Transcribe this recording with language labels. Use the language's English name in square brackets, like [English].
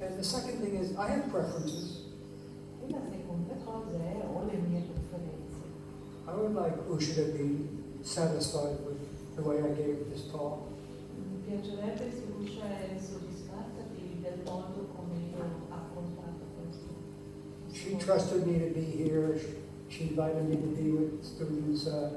[English] second thing is I have preferences. [Italian] E la seconda cosa è ho le mie preferenze. [English] I would like Usha to be satisfied with the way I gave this talk. [Italian] Mi piacerebbe se Usha è soddisfatta del modo come io ho affrontato questo. [English] She trusted me to be here. She invited me to be with students.